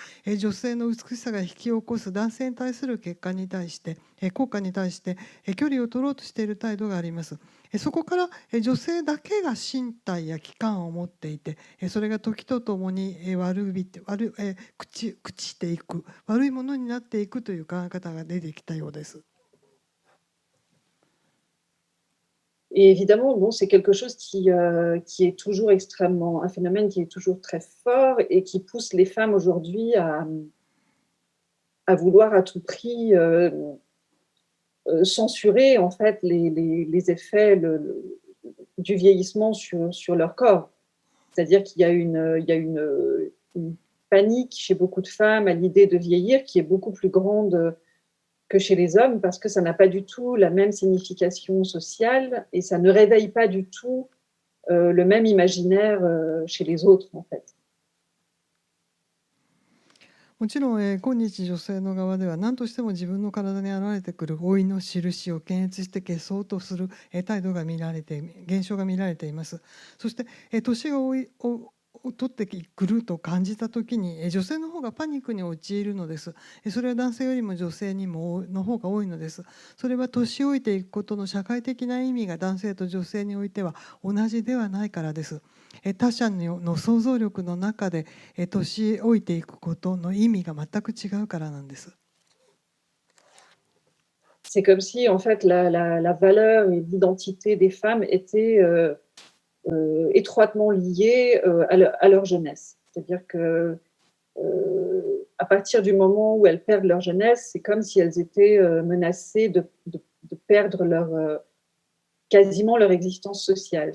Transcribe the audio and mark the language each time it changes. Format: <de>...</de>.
<ja>女性の美しさが引き起こす男性に対する結果に対して効果に対して距離を取ろうとしている態度があります。そこから女性だけが身体や器官を持っていて、それが時とともに朽ちていく、悪いものになっていくという考え方が出てきたようです。</ja> <fr>Et évidemment, bon, c'est quelque chose qui est toujours extrêmement, un phénomène qui est toujours très fort et qui pousse les femmes aujourd'hui à vouloir à tout prix censurer en fait les effets du vieillissement sur leur corps. C'est-à-dire qu'il y a une panique chez beaucoup de femmes à l'idée de vieillir qui est beaucoup plus grande que chez les hommes, parce que ça n'a pas du tout la même signification sociale et ça ne réveille pas du tout le même imaginaire chez les autres en fait.</fr> <ja>もちろん、今日女性の側では何としても自分の体に現れてくる老いの印を検閲して消そうとする態度が現象が見られています。そして、年が取ってくると感じたときに女性の方がパニックに陥るのです。それは男性よりも女性の方が多いのです。それは年老いていくことの社会的な意味が男性と女性においては同じではないからです。他者の想像力の中で年老いていくことの意味が全く違うからなんです。</ja> <fr>C'est comme si en fait la valeur et l'identité des femmes étaient étroitement liées à leur jeunesse. C'est-à-dire que à partir du moment où elles perdent leur jeunesse, c'est comme si elles étaient menacées de perdre quasiment leur existence sociale.</fr>